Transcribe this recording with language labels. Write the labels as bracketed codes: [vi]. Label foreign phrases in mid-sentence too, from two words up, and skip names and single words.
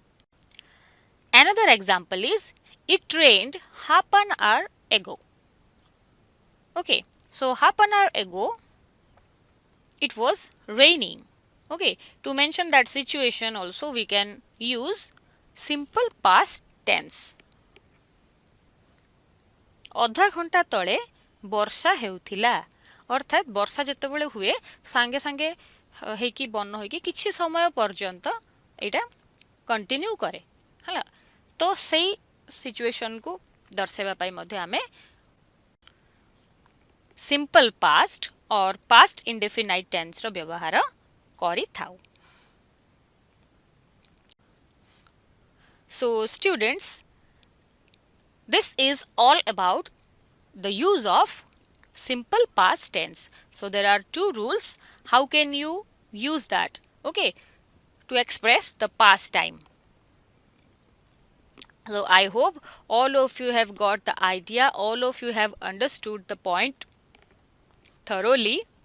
[en] Another example is It rained half an hour ago. Okay, so half an hour ago it was raining. Okay, to mention that situation also we can use simple past tense. [or] ଅଧା ଘଣ୍ଟା ତଳେ ବର୍ଷା ହେଉଥିଲା ଅର୍ଥାତ୍ ବର୍ଷା ଯେତେବେଳେ ହୁଏ ସାଙ୍ଗେ ସାଙ୍ଗେ ହେଇକି ବନ ହେଇକି କିଛି ସମୟ ପର୍ଯ୍ୟନ୍ତ ଏଇଟା କଣ୍ଟିନ୍ୟୁ କରେ ହେଲା ତ ସେଇ ସିଚୁଏସନକୁ ଦର୍ଶାଇବା ପାଇଁ ମଧ୍ୟ ଆମେ [en] simple past or past indefinite tense [or] ବ୍ୟବହାର କରିଥାଉ. [en] So students, this is all about the use of simple past tense. So there are two rules. How can you use that? Okay, to express the past time. So I hope all of you have got the idea, all of you have understood the point thoroughly.